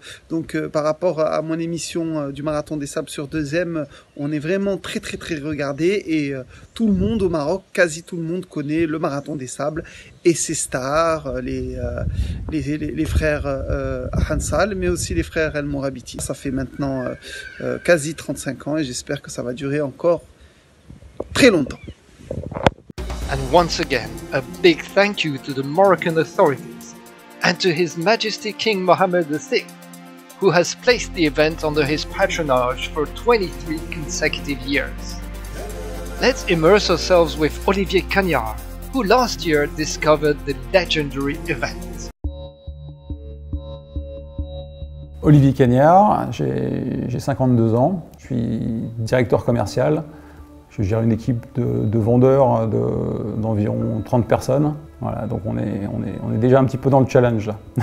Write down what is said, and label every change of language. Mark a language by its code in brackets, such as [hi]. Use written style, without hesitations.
[fr] Donc par rapport à mon émission du Marathon des Sables sur 2M, on est vraiment très regardé, et tout le monde au Maroc, quasi tout le monde connaît le Marathon des Sables et ses stars, les frères Hansal, mais aussi les frères El Morabiti. Ça fait maintenant quasi 35 ans, et j'espère que ça va durer encore très longtemps. [en] And once again, a big thank you to the Moroccan authorities and to His Majesty King Mohammed VI, who has placed the event under his patronage for 23 consecutive years. Let's immerse ourselves with Olivier Cagnard, who last year discovered the legendary event. [fr] Olivier Cagnard, j'ai 52 ans, je suis directeur commercial. Je gère une équipe de vendeurs d'environ 30 personnes. Voilà, donc on est déjà un petit peu dans le challenge là.